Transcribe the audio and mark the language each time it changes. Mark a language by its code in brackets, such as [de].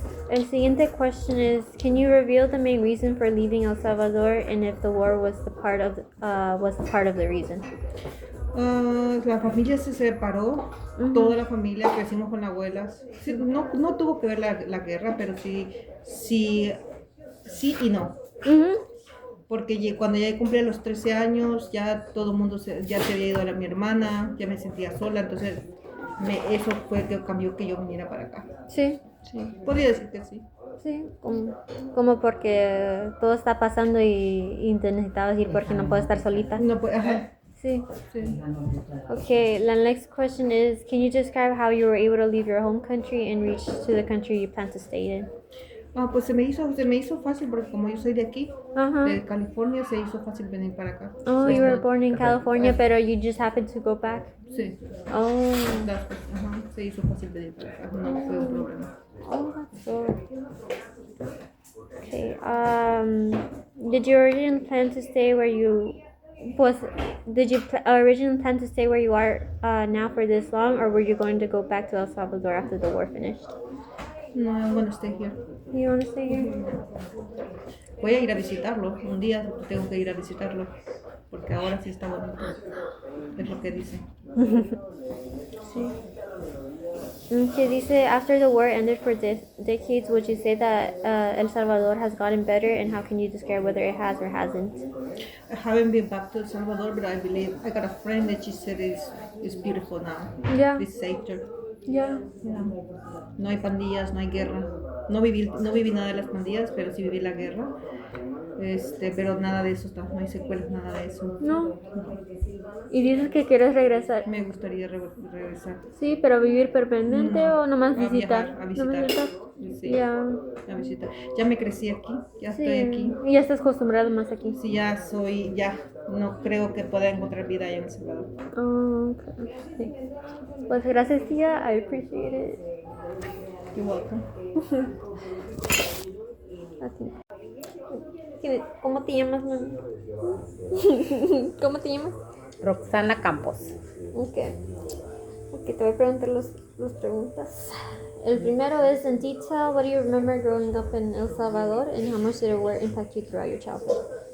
[es] El siguiente [en] question is, can you reveal the main reason for leaving El Salvador and if the war was part of the reason? [es] La familia se separó, toda la familia, crecimos con abuelas. Sí, no tuvo que ver la guerra, pero sí y no. Porque cuando ya cumplí los 13 años, ya todo el mundo ya se había ido a mi hermana, ya me sentía sola, entonces eso fue que cambió que yo viniera para acá. Sí. Sí, podría decir que sí. Sí, como porque todo está pasando y te necesitabas ir porque no puedes estar solita. No, pues, ajá. Sí. Sí. [en] Okay, the next question is, can you describe how you were able to leave your home country and reach to the country you plan to stay in? [es] Pues se me hizo fácil porque como yo soy de aquí, Uh-huh. de California, se hizo fácil venir para acá. [en] Oh, you were born in California, pero you just happened to go back? [es] Sí. Oh. Se hizo fácil venir para acá, no fue un problema. [en] Oh, that's good. Okay. Did you originally plan to stay where you originally plan to stay where you are now for this long, or were you going to go back to El Salvador after the war finished? No, I'm gonna stay here. You want to stay here? [es] Voy a ir a visitarlo, un día tengo que ir a visitarlo, porque ahora sí está bonito, es lo que dice. Sí. [en] Okay, dice, after the war ended for decades, would you say that El Salvador has gotten better, and how can you describe whether it has or hasn't? I haven't been back to El Salvador, but I believe I got a friend that she said it's beautiful now. Yeah. It's safer. Yeah. [es] Yeah. No hay pandillas, no hay guerra. No viví nada de las pandillas, pero sí viví la guerra. Pero nada de eso no hay secuelas, nada de eso. No. ¿Y dices que quieres regresar? Me gustaría regresar. Sí, pero vivir permanente o nomás visitar. Viajar, a visitar. ¿Nomás visitar? Sí, Ya. a visitar. Ya me crecí aquí, ya Sí. estoy aquí. Y ya estás acostumbrado más aquí. Sí, ya no creo que pueda encontrar vida allá en El Salvador. Oh, okay. Sí. Pues gracias, tía. [en] I appreciate it. You're welcome. [es] Así. ¿Cómo te llamas, mami? ¿Cómo te llamas? Roxana Campos. Ok, te voy a preguntar las preguntas. [en] El primero es, in detail, what do you remember growing up in El Salvador and how much did the war impact you throughout your childhood?